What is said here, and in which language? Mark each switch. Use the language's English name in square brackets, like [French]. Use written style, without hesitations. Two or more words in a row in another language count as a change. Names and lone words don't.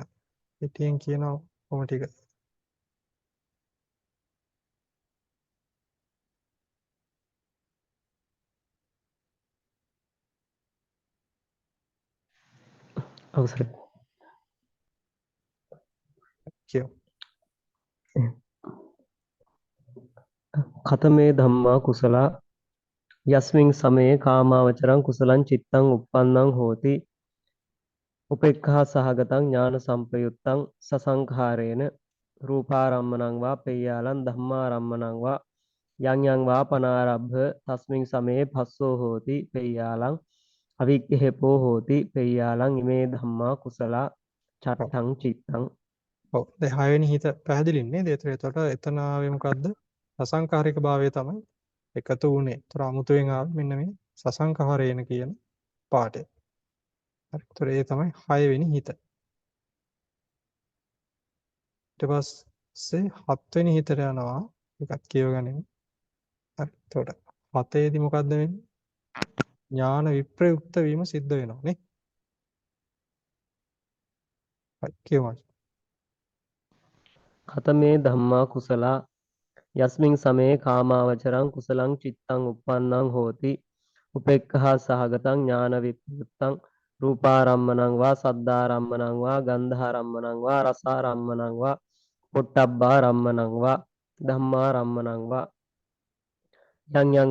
[Sinhala] පිටියෙන් කියනවා කොහොම ටික. අවසරයි. කියමු. [Pali] කතමේ ධම්මා කුසලා යස්මින් සමයේ කාමාවචරං කුසලං චිත්තං uppannං හෝති උපේක්ඛා සහගතං ඥාන සම්පයුත්තං සසංඛාරේන රූපාරම්මණං වා පේයාලං ධම්මාරම්මණං වා යං යං වා පනාරබ්බ තස්මින් සමයේ පස්සෝ හෝති පේයාලං අවික්ඛේපෝ හෝති පේයාලං ඉමේ ධම්මා කුසලා චත්තං චිත්තං. [Sinhala] ඔව්. දැන් හයවෙනි හිත පැහැදිලි නේද? එතකොට එතන ආවේ මොකද්ද? සසංකාරික භාවය තමයි එකතු වුනේ. ඒතර අමුතුවෙන් ආවේ මෙන්න මේ සසංඛාරේන කියන පාඩය. හරි. ඒතර ඒ තමයි හයවෙනි හිත. ඊට පස්සේ හත්වෙනි හිතට යනවා. එකක් කියවගනිමු. හරි. එතකොට හතේදී මොකද්ද වෙන්නේ? ඥාන විප්‍රයුක්ත වීම සිද්ධ වෙනවා නේ. හරි කියවමු. [Pali] කතමේ ධම්මා කුසලා යස්මින් සමයේ කාමාවචරං කුසලං චිත්තං uppannං හෝති උපේක්ඛා සහගතං ඥාන විප්‍රයුක්තං රූපාරම්මණං වා සද්ධාරම්මණං වා ගන්ධාරම්මණං වා රසාරම්මණං වා පොට්ටබ්බාරම්මණං වා ධම්මාරම්මණං වා යං යං